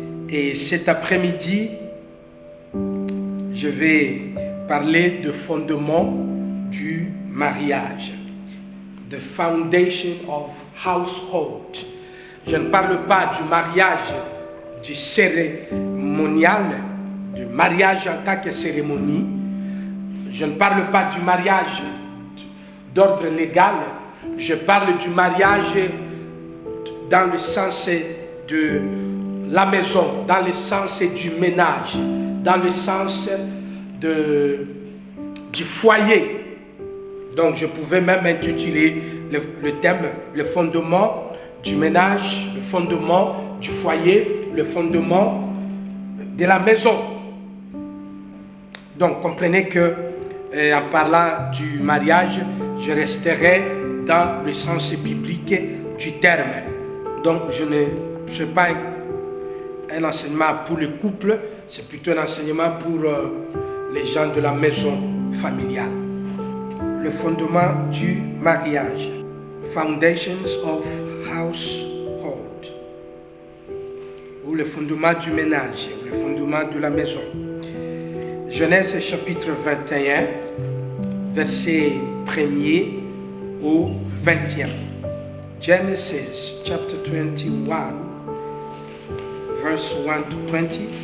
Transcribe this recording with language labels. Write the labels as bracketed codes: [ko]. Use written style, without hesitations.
[fr] Et cet après-midi, je vais parler de fondement du mariage. [en] The foundation of household. [fr] Je ne parle pas du mariage du cérémonial, du mariage en tant que cérémonie. Je ne parle pas du mariage d'ordre légal. Je parle du mariage dans le sens de la maison, dans le sens du ménage, dans le sens du foyer. Donc je pouvais même intituler le thème, le fondement du ménage, le fondement du foyer, le fondement de la maison. Donc comprenez que en parlant du mariage, je resterai dans le sens biblique du terme. Donc je ne sais pas un enseignement pour le couple, c'est plutôt un enseignement pour les gens de la maison familiale. Le fondement du mariage. [en] Foundations of household. [fr] Ou le fondement du ménage, le fondement de la maison. Genèse chapitre 21, verset 1er au 20e. [en] Genesis chapter 21, verse 1 to 20.